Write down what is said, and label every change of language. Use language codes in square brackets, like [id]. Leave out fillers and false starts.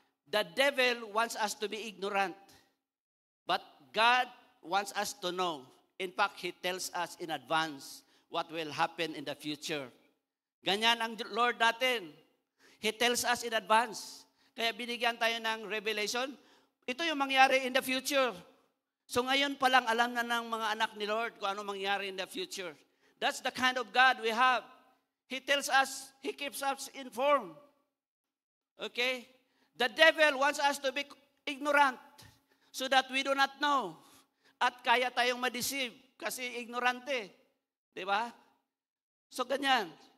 [en] The devil wants us to be ignorant. But God wants us to know. In fact, He tells us in advance what will happen in the future. [tl] Ganyan ang Lord natin. [en] He tells us in advance. [tl] Kaya binigyan tayo ng revelation. Ito yung mangyari [en] in the future. [tl] So ngayon pa lang alam na ng mga anak ni Lord kung ano mangyari [en] in the future. That's the kind of God we have. He tells us, He keeps us informed. Okay? The devil wants us to be ignorant so that we do not know. [tl] At kaya tayong ma-deceive kasi ignorante. Diba? So ganyan.